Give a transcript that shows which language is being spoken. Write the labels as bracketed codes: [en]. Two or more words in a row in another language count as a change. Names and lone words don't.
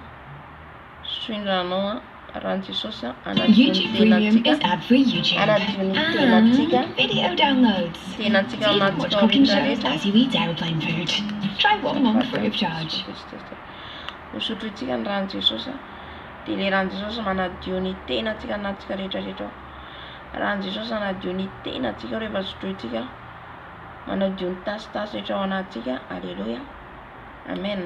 [mg] Sotroindrano rano Jesosy [en] YouTube Premium is ad-free YouTube. [mg] anadio ny tenantsika. [en] Video downloads. [mg] Tenantsika [en] So you can watch [mg] anatsika [en] cooking shows [mg] rehetrarehetra. [en] as you eat aeroplane food. Try one month free of charge. [mg] Misotro itsika ny rano Jesosy dia ilay rano Jesosy manadio ny tenantsika anatsika rehetrarehetra. Rano Jesosy anadio ny tenantsika rehefa sotroitsika. Manadio ny tasitasy rehetra ao anatsika. Alleluia. Amen.